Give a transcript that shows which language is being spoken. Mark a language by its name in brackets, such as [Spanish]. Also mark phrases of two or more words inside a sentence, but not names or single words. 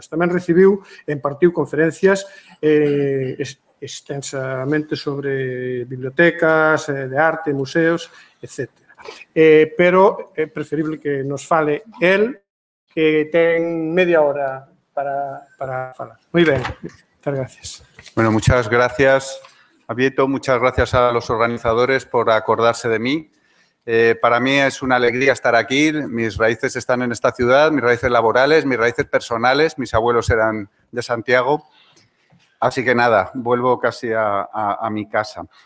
[Galician] Tamén recibiu e impartiu conferencias extensamente sobre bibliotecas, de arte, museos, etc. Pero é preferible que nos fale el, que ten media hora para falar. Moi ben, [Spanish] muchas gracias. Bueno, muchas gracias, Abieto. Muchas gracias a los organizadores por acordarse de mí. Para mí es una alegría estar aquí. Mis raíces están en esta ciudad, mis raíces laborales, mis raíces personales. Mis abuelos eran de Santiago. Así que nada, vuelvo casi a mi casa.